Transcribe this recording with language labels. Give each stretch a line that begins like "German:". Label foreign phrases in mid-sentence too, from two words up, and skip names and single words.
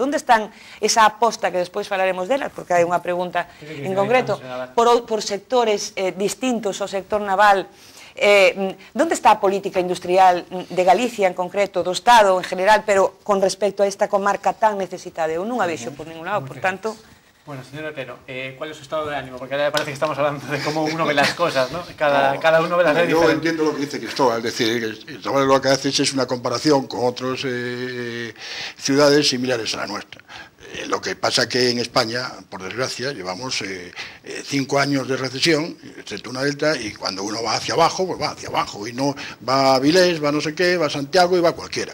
Galician: Onde están esa aposta, que despois falaremos delas, porque hai unha pregunta en concreto, por sectores distintos ao sector naval? Onde está a política industrial de Galicia en concreto, do Estado en general, pero con respecto a esta comarca tan necesitada? Eu non a vexo por ningún lado, por tanto...
Spanish: Bueno, señor Otero, ¿cuál es su estado de ánimo? Porque ahora parece que estamos hablando de cómo uno ve las cosas, ¿no? Cada uno ve las cosas diferentes. Yo entiendo lo que dice Cristóbal, es decir, Cristóbal lo que hace es una comparación con otras ciudades similares a la nuestra. Lo que pasa que en España, por desgracia, llevamos 5 años de recesión, excepto una delta, y cuando uno va hacia abajo, pues va hacia abajo, y no va a Vilés, va no sé qué, va a Santiago y va a cualquiera.